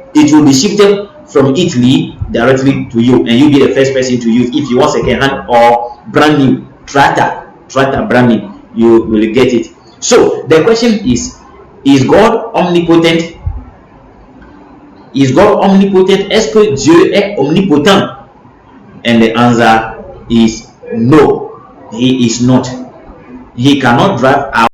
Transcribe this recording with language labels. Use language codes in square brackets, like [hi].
[en] It will be shifted from Italy directly to you, and you'll be the first person to use. If you want second hand or brand new tractor brand new, you will get it. So the question is God omnipotent? Is God omnipotent? [fr] Est-ce que Dieu est omnipotent? [en] And the answer is no. He is not. He cannot drive out